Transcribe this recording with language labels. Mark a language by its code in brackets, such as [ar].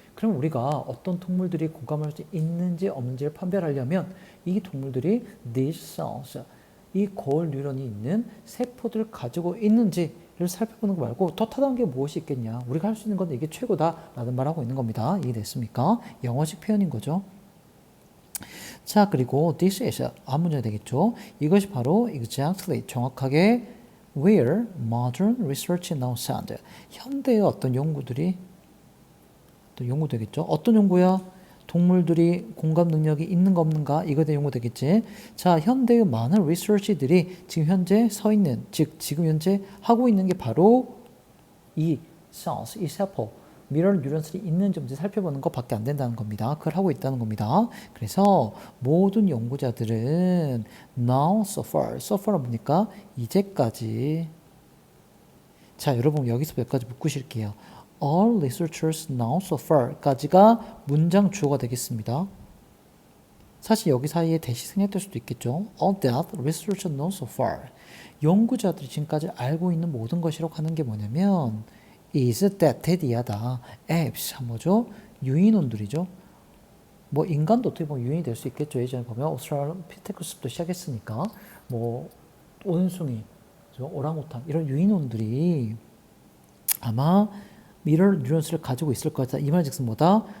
[ko] 그럼 우리가 어떤 동물들이 공감을 할 수 있는지 없는지를 판별하려면 이 동물들이 [en] these cells, [ko] 이 거울 뉴런이 있는 세포들을 가지고 있는지를 살펴보는 거 말고 더 타당한 게 무엇이 있겠냐. 우리가 할 수 있는 건 이게 최고다 라는 말하고 있는 겁니다. 이해됐습니까? 영어식 표현인 거죠. 자, 그리고 [en] this is [ko] 앞문장이 되겠죠. 이것이 바로 [en] exactly [ko] 정확하게 [en] where modern research now stand. [ko] 현대의 어떤 연구들이 또 연구되겠죠. 어떤 연구야? 동물들이 공감 능력이 있는가 없는가 이거에 대한 연구 되겠지. 자, 현대의 많은 리서치들이 지금 현재 서 있는, 즉 지금 현재 하고 있는 게 바로 이 cells, 이 세포, 미러럴 뉴런스이 있는지 없는지 살펴보는 것밖에 안 된다는 겁니다. 그걸 하고 있다는 겁니다. 그래서 모든 연구자들은 [en] now so far [ko] 는 뭡니까? 이제까지. 자, 여러분 여기서 몇 가지 묶으실게요. [en] All researchers know so far [ko] 까지가 문장 주어가 되겠습니다. 사실 여기 사이에 대시 생략될 수도 있겠죠. [en] All that researchers know so far. [ko] 연구자들이 지금까지 알고 있는 모든 것이라고 하는 게 뭐냐면 [en] is that [ko] 에 대하다. apes 뭐죠? 유인원들이죠. 뭐 인간도 어떻게 보면 유인이 될 수 있겠죠. 예전에 보면 오스트랄로피테쿠스부터 시작했으니까 뭐 원숭이, 오랑우탄 이런 유인원들이 아마 미러 뉴런스를 가지고 있을 거다. 이 말즉슨 뭐다?